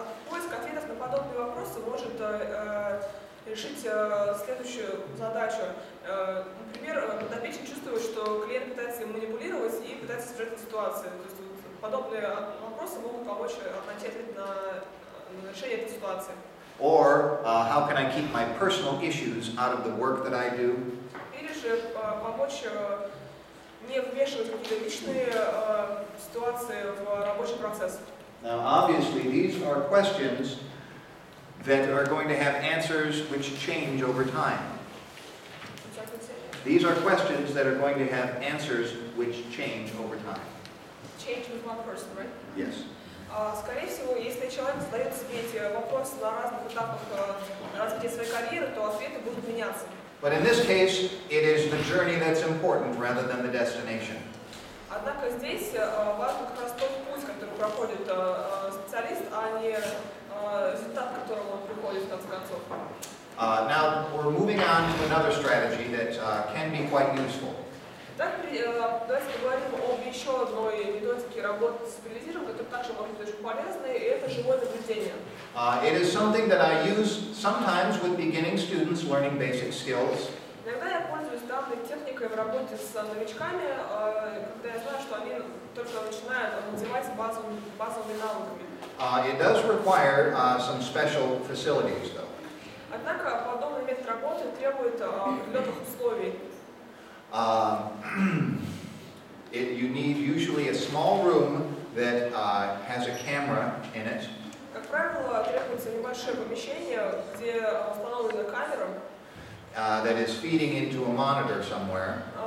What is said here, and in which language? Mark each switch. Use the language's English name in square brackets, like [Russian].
[Russian] Поиск ответов на подобные вопросы может решить следующую задачу. Например, подопечный чувствует, что клиент пытается им манипулировать и пытается избежать этой ситуации. То есть подобные вопросы могут помочь найти ответ на решение этой ситуации. [English] Or how can I keep my personal issues out of the work that I do? [Russian] Или же помочь не вмешивать в какие-то личные ситуации в рабочий процесс. [English] Now, obviously, these are questions that are going to have answers which change over time. These are questions that are going to have answers which change over time. Change with one person, right? Yes. [Russian] Скорее всего, если человек задает себе эти вопросы на разных этапах развития своей карьеры, то ответы будут меняться. [English] But in this case, it is the journey that's important rather than the destination. [Russian] Однако здесь важен как раз тот путь, который проходит специалист, а не результат, к которому он приходит в конце концов. [English] Now, we're moving on to another strategy that can be quite useful. [Russian] Так, давайте поговорим об еще одной методике работы с специализированием, которая также может быть очень полезной, и это живое наблюдение. [English] It is something that I use sometimes with beginning students learning basic skills. [Russian] Иногда я пользуюсь данной техникой в работе с новичками, когда я знаю, что они только начинают овладевать базовыми навыками. [English] It does require some special facilities, though. [Russian] Однако подобный метод работы требует определенных условий. [English] You need usually a small room that has a camera in it. [Russian] Как правило, требуется небольшое помещение, где установлена камера. [English] That is feeding into a monitor somewhere.